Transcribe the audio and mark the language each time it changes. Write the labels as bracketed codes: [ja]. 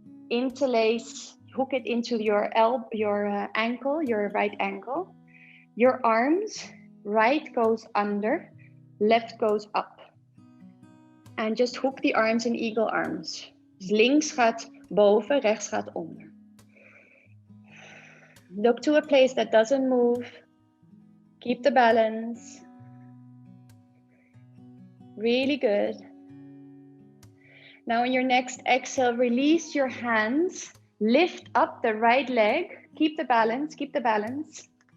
[en] Interlace, hook it into your ankle, your right ankle. Your arms, right goes under, left goes up. And just hook the arms in eagle arms. [nl] Dus links gaat boven, rechts gaat onder. [en] Look to a place that doesn't move. Keep the balance. Really good. Now on your next exhale, release your hands. Lift up the right leg. Keep the balance, keep the balance.